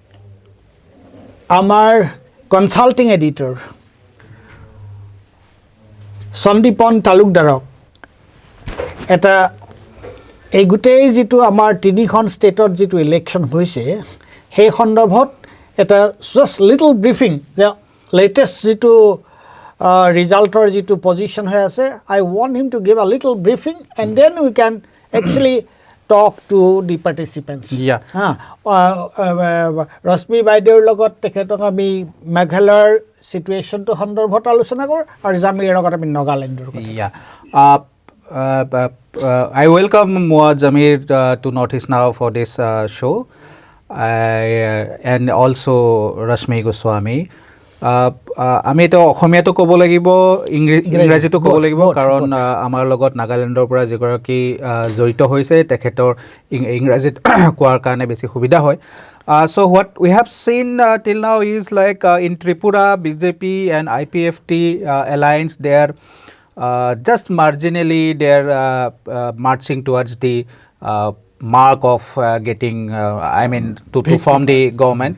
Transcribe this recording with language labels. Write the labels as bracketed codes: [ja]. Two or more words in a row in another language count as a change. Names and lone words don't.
[as] আমাৰ [en] consulting editor [as] সন্দীপন তালুকদাৰক এটা এই গোটেই যেটো আমাৰ তিনিখন ষ্টেটত যেটো ইলেকশন হৈছে সেই সন্দৰ্ভত এটা [en] just little briefing [as] যে লেটেস্ট যেটো ৰিজাল্টৰ যেটো পজিশন হৈ আছে [en] I want him to give a little briefing and then we can actually talk to the participants. [as] ৰশ্মি বাইদেউৰ লগত তেখেতক আমি মেঘালয়ৰ সিচুৱেশনটো সন্দৰ্ভত আলোচনা কৰ আৰু জামিৰৰ লগত আমি নাগালেণ্ডৰ কথা [en] I welcome Moa Jamir to Northeast Now for this show and also Rashmi Goswami. [as] আমি তো অসমীয়াটো ক'ব লাগিব ইংৰাজীটো ক'ব লাগিব কাৰণ আমাৰ লগত নাগালেণ্ডৰ পৰা যিগৰাকী জড়িত হৈছে তেখেতৰ ইংৰাজীত কোৱাৰ কাৰণে বেছি সুবিধা হয় [en] so what we have seen till now is like in Tripura BJP and IPFT alliance they are just marginally they are marching towards the mark of getting I mean to form the government.